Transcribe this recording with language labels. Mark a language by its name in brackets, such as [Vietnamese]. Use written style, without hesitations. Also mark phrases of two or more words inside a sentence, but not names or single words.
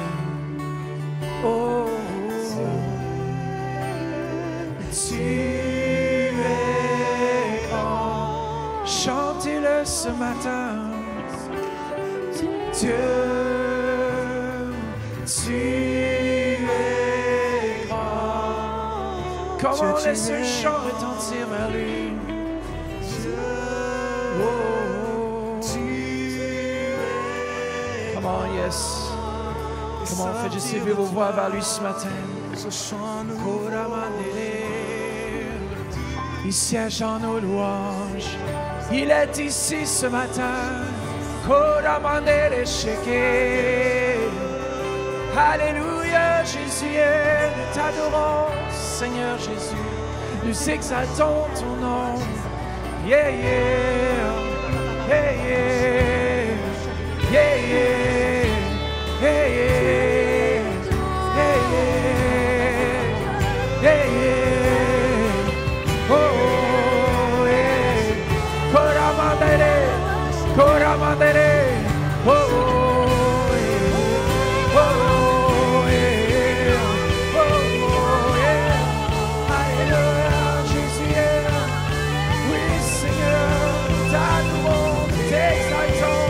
[French] Oh, tu es grand. Chantez-le ce matin. Dieu, tu es grand. Comment on laisse un chant retentir vers lui? [English] Come on, yes. Come on, [French] faites juste élever vos voix vers lui ce matin. Il siège en nos louanges. Il est ici ce matin. Alléluia, Jésus, nous t'adorons, Seigneur Jésus. Nous exaltons ton nom. [English] Yeah, yeah, yeah, yeah, yeah, yeah, yeah, yeah, yeah, yeah, yeah. Oh, yeah. Coramandere, coramandere, oh, yeah, oh, yeah, oh, yeah. [French] Alléluia, Jésus est. Oui, Seigneur, t'adorons, t'exaltons.